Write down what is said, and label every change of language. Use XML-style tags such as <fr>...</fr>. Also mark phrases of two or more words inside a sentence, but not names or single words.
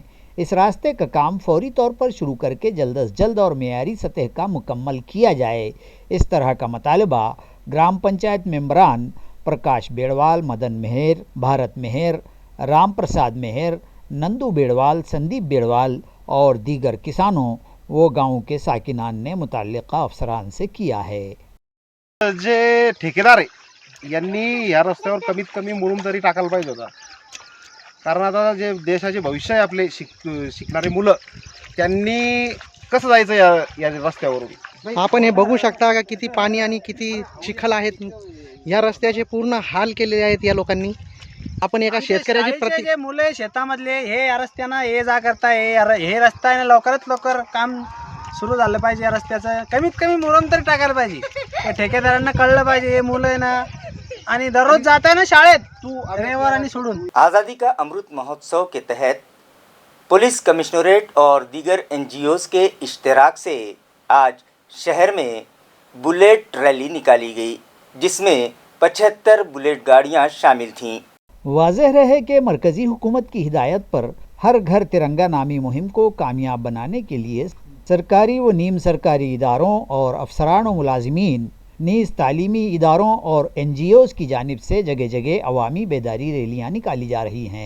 <ur>اس راستے کا کام فوری طور پر شروع کر کے جلد از جلد اور معیاری سطح کا مکمل کیا جائے، اس طرح کا مطالبہ گرام پنچایت ممبران پرکاش بیڑوال، مدن مہر، بھارت مہر، رام پرساد مہر، نندو بیڑوال، سندیپ بیڑوال اور دیگر کسانوں و گاؤں کے ساکنان نے متعلقہ افسران سے کیا ہے۔</ur> <mr>जे ठेकेदार आहे यांनी या रस्त्यावर कमीत कमी मुरुम तरी टाकायला पाहिजे होता, कारण आता जे देशाचे भविष्य आहे आपले शिकणारे मुलं, त्यांनी कसं जायचं या रस्त्यावरून। आपण हे बघू शकता का किती पाणी आणि किती चिखल आहेत। या रस्त्याचे पूर्ण हाल केलेले आहेत या लोकांनी। आपण एका शेतकऱ्याची जे मुले शेतामधले हे या रस्त्यानं ये जा करता हे रस्ता आहे ना, लवकरात लवकर काम सुरू झालं पाहिजे। या रस्त्याचं कमीत कमी मुरुम तरी टाकायला पाहिजे। त्या ठेकेदारांना कळलं पाहिजे हे मुलं आहे ना आणि दररोज जात आहे ना शाळेत रविवार आणि सोडून।</mr> <ur>آزادی کا امرت مہوتسو کے تحت</ur> <en>police commissionerate</en> <ur>اور دیگر NGOs کے اشتراک سے آج شہر میں</ur> <en>bullet rally</en> <ur>نکالی گئی، جس میں 75 بلیٹ گاڑیاں شامل تھیں. واضح رہے کہ مرکزی حکومت کی ہدایت پر ہر گھر ترنگا نامی مہم کو کامیاب بنانے کے لیے سرکاری و نیم سرکاری اداروں اور افسران و ملازمین نیز تعلیمی اداروں اور NGOs کی جانب سے جگہ جگہ عوامی بیداری ریلیاں نکالی جا رہی ہیں.</ur>